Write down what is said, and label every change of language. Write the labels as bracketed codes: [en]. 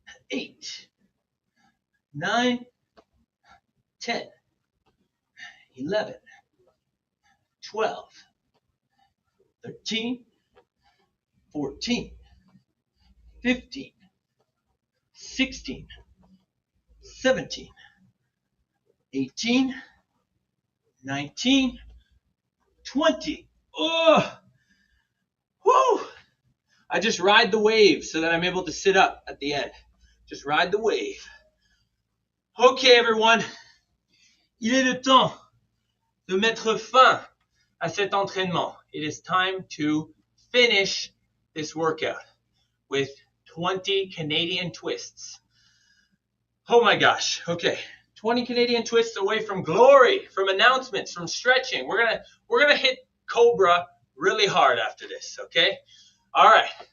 [en] 8, 9, 10, 11, 12, 13, 14, 15, 16, 17, 18, 19, 20. Oh, whoo! I just ride the wave so that I'm able to sit up at the end. Just ride the wave. Okay, everyone. [fr] Il est le temps de mettre fin à cet entraînement. [en] It is time to finish this workout with 20 Canadian twists. Oh my gosh. Okay. 20 Canadian twists away from glory, from announcements, from stretching. We're gonna hit Cobra really hard after this, okay? All right.